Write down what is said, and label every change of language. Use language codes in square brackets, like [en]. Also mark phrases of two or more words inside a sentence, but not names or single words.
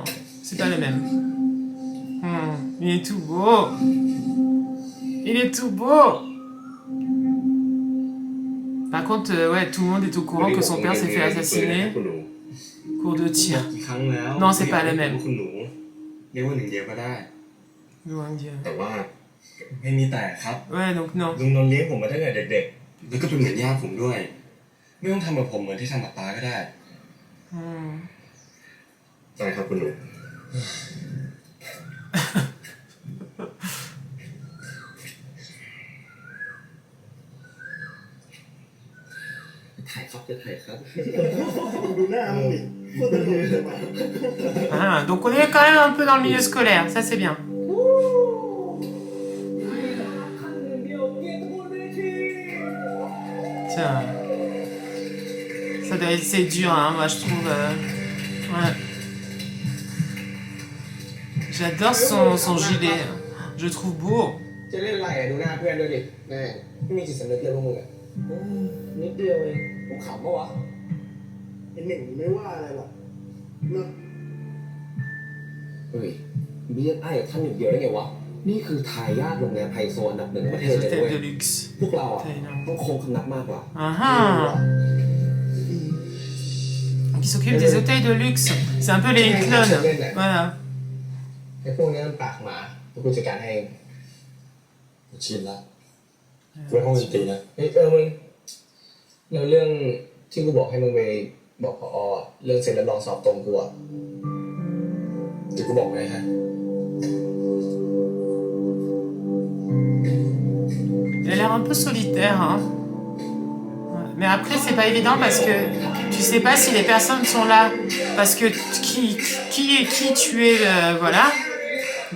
[fr] C'est pas le même. Il est tout beau. Il est tout beau. Par contre, ouais, tout le monde est au courant que son père s'est fait assassiner. Cours de tir. Non, c'est pas le même. [th] เรียกว่าหนึ่งเดียวก็ได้ [fr] Nuang Dieu. [th] แต่ว่าไม่มีแต่ครับ [fr] Ouais, donc non. [th] ลุงนนท์เลี้ยงผมมาตั้งแต่เด็กๆแล้วก็เป็นเหมือนญาติผมด้วย ไม่ต้องทำกับผมเหมือนที่ทำกับป้าก็ได้ใช่ครับคุณหนู ถ่ายครับจะถ่ายครับ ดูหน้ามึงดิโคตรตลกเลยว่ะ [fr] Donc on est quand même un peu dans le milieu scolaire, ça c'est bien. Tiens. Ça doit être c'est dur, hein, moi je trouve. Ouais. J'adore son gilet. Je trouve beau. [th] จะเล่นอะไรอ่ะดูหน้าเพื่อนด้วยดิแม่ไม่มีจิตสำนึกเลยพวกมึงอ่ะนิดเดียวเองกูขำปะวะ ไอ้เหน่งไม่ว่าอะไรหรอกเนาะ เฮ้ยเรียกไอ้กับท่านอย่างเดียวได้ไงวะนี่คือทายาทโรงแรมไฮโซอันดับหนึ่งของประเท [fr] Les [th] ศเลย [fr] hôtels [th] เว้ย [fr] de luxe. [th] พวกเราอ่ะต้องโค้งคำนับมากกว่า [fr] Qui s'occupent des hôtels de luxe. C'est un peu les clones. Voilà. [th] ไอ้พวกนี้มันปากหมากูจัดการให้เอง ชินละไว้ห้องดนตรีนะ เฮ้ยมึงแล้วเรื่องที่กูบอกให้มึงไปบอกผอเรื่องเซ็นรับรองสอบตรงกูอ่ะ เดี๋ยวกูบอกไงฮะ [fr] Il a l'air un peu solitaire, hein. Ouais. Mais après, c'est pas évident parce que tu sais pas si les personnes sont là parce que qui tu es, voilà.